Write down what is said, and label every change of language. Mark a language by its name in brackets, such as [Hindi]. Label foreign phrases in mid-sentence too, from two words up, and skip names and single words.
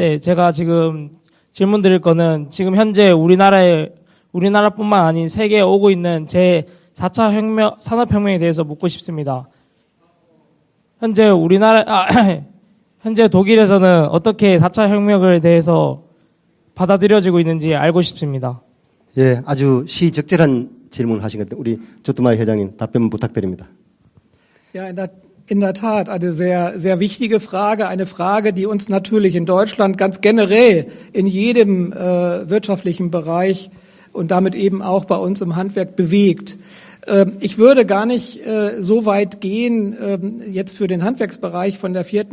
[Korean] 네, 제가 지금 질문 드릴 거는 지금 현재 우리나라뿐만 아닌 세계에 오고 있는 제4차 산업혁명에 대해서 묻고 싶습니다. 현재 현재 독일에서는 어떻게 4차 혁명에 대해서 받아들여지고 있는지 알고 싶습니다. 예, 아주 시적절한 질문을 하신 것 같아요. 우리 조트마이 회장님 답변 부탁드립니다. [German] Ja, in der Tat eine sehr, sehr wichtige Frage, eine Frage, die uns natürlich in Deutschland ganz generell in jedem wirtschaftlichen Bereich und damit eben auch bei uns im Handwerk bewegt. Ich würde gar nicht so weit gehen, jetzt für den Handwerksbereich von der 4.